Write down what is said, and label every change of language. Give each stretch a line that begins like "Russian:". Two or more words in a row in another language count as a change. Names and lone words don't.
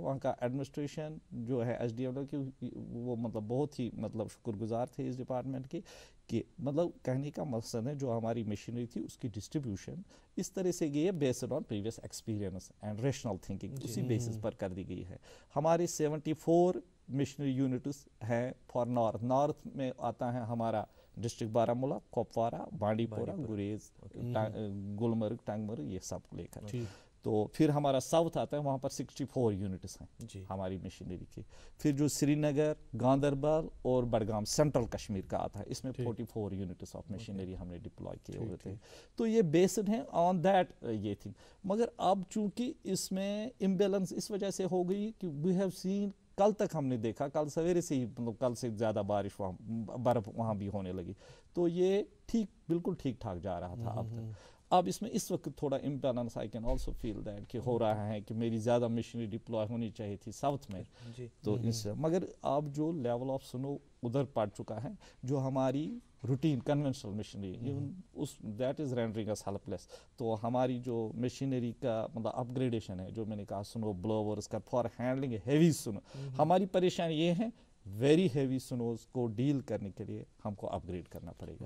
Urdu: وہاں کا ایڈمنسٹریشن جو ہے ایس ڈی ایم کی, وہ مطلب بہت ہی مطلب شکر گزار تھے اس ڈپارٹمنٹ کے کہ مطلب کہنے کا مقصد ہے جو ہماری مشینری تھی اس کی ڈسٹریبیوشن اس طرح سے گئی ہے
English: based on previous experience and rational thinking,
Urdu: اسی بیسس پر کر دی گئی ہے. ہماری 74
English: machinery units
Urdu: ہیں
English: for north
Urdu: میں آتا ہے ہمارا ڈسٹرکٹ بارہمولہ, کپوارہ, بانڈی پورہ, گریز, گلمرگ, ٹنگمرگ, یہ سب لے کر. تو پھر ہمارا ساؤتھ آتا ہے, وہاں پر 64 یونٹس ہیں ہماری مشینری کی. پھر جو سری نگر, گاندربل اور بڈگام سینٹرل کشمیر کا آتا ہے, اس میں 44
English: units of machinery
Urdu: ہم نے ڈپلوائے کیے ہوئے تھے. تو یہ بیسڈ ہیں
English: on that
Urdu: یہ تھنگ. مگر اب چونکہ اس میں امبیلنس اس وجہ سے ہو گئی کہ
English: we have seen,
Urdu: کل تک ہم نے دیکھا, کل سویرے سے ہی مطلب کل سے زیادہ بارش وہاں برف وہاں بھی ہونے لگی, تو یہ بالکل ٹھیک ٹھاک جا رہا تھا. اب اس میں اس وقت تھوڑا امبیلنس
English: I can also feel that
Urdu: کہ ہو رہا ہے کہ میری زیادہ مشینری ڈپلوائے ہونی چاہیے تھی ساؤتھ میں. تو اس مگر اب جو
English: level of snow
Urdu: ادھر پڑ چکا ہے, جو ہماری
English: routine conventional machinery is that is rendering us help less.
Urdu: تو ہماری جو مشینری کا مطلب اپ گریڈیشن ہے, جو میں نے کہا
English: snow blowers
Urdu: کا
English: for handling heavy snow,
Urdu: ہماری پریشانی یہ ہے
English: very heavy snows
Urdu: کو ڈیل کرنے کے لیے ہم کو اپ گریڈ کرنا پڑے گا.